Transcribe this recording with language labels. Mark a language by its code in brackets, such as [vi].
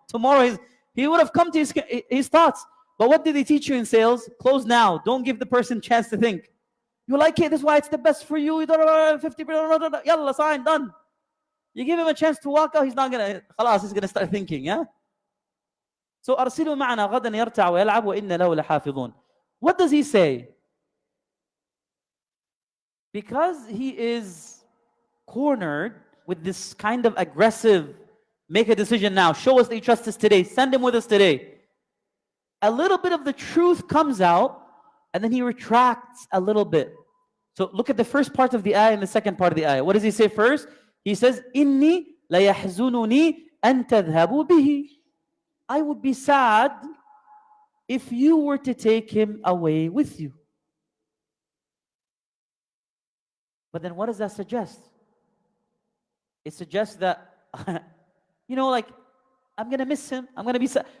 [en] Tomorrow he would have come to his thoughts. But what did they teach you in sales? Close now. Don't give the person a chance to think. You like it, that's why it's the best for you. 50%, yalla, sign, done. You give him a chance to walk out, he's not going to, [ar] خلاص, [en] he's going to start thinking, yeah? So [ar] أرسله معنا غدا يرتع ويلعب وإنا له لحافظون. [en] What does he say? Because he is cornered with this kind of aggressive, make a decision now, show us that you trust us today, send him with us today. A little bit of the truth comes out, and then he retracts a little bit. So look at the first part of the ayah and the second part of the ayah. What does he say first? He says, [ar] إِنِّي لَيَحْزُنُنِي أَن تَذْهَبُوا بِهِ. [en] I would be sad if you were to take him away with you. But then what does that suggest? It suggests that, like, I'm going to miss him, I'm going to be sad.